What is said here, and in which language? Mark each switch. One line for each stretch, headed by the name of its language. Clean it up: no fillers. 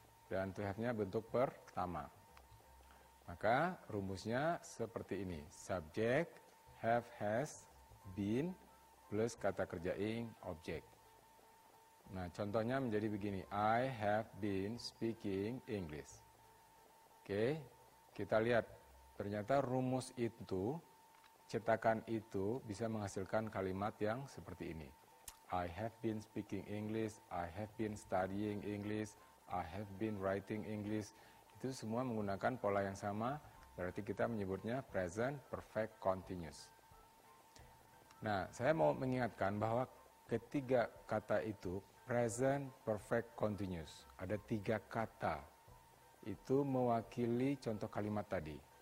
Indonesian: Dan to have-nya bentuk pertama. Maka rumusnya seperti ini, subject, have, has, been, plus kata kerja ing, object. Nah, contohnya menjadi begini,
English: I have been speaking English.
Indonesian: Oke, kita lihat, ternyata rumus itu, cetakan itu bisa menghasilkan kalimat yang seperti ini.
English: I have been speaking English, I have been studying English, I have been writing English.
Indonesian: Itu semua menggunakan pola yang sama, berarti kita menyebutnya present perfect continuous. Nah, saya mau mengingatkan bahwa ketiga kata itu, present perfect continuous, ada tiga kata, itu mewakili contoh kalimat tadi.